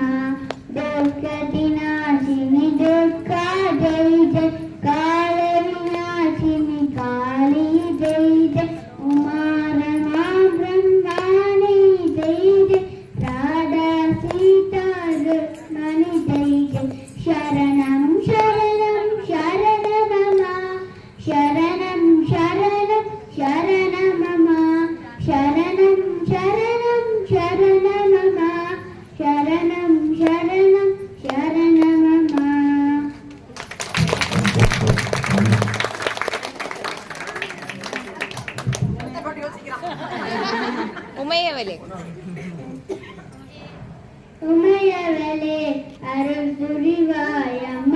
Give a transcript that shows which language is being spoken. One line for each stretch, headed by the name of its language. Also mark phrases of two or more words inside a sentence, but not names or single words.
Sanskrit: दुर्गति नाशिनी दुर्गा जय जय. काली नाशिनी काली जय जय. उमा रमा ब्रह्माणी जय जय. राधा सीता रुक्मिणी जय जय.
Tamil: சரணம் சரணம் சரணம்மா. சரணம் சரணம் சரணம்மா. சரணம் சரணம் சரணம்மா. சரணம் சரணம் சரணம்மா. உமையவளே உமையவளே அருள் புரிவாயம்மா.